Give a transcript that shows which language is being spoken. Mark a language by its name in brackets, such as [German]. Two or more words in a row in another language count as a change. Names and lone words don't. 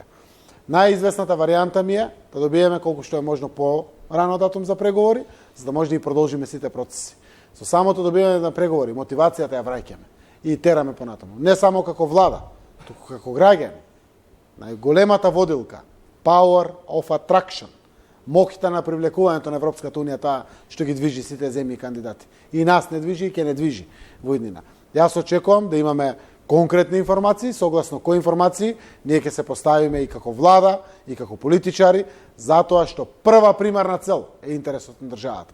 [Macedonian] Најизвестната варијанта ми е да добиеме колку што е можно по-рано датум за преговори, за да може да и продолжиме сите процеси. Со самото добивање на преговори, мотивацијата ја враќаме и тераме понатаму. Не само како влада, туку како граѓани. Најголемата водилка, [English] power of attraction, [Macedonian] моќта на привлекувањето на Европската унија, таа што ги движи сите земји кандидати. И нас не движи и ќе не движи во иднина. Јас очекувам да имаме конкретни информации, согласно кои информации ние ќе се поставиме и како влада, и како политичари, затоа што прва примарна цел е интересот на државата.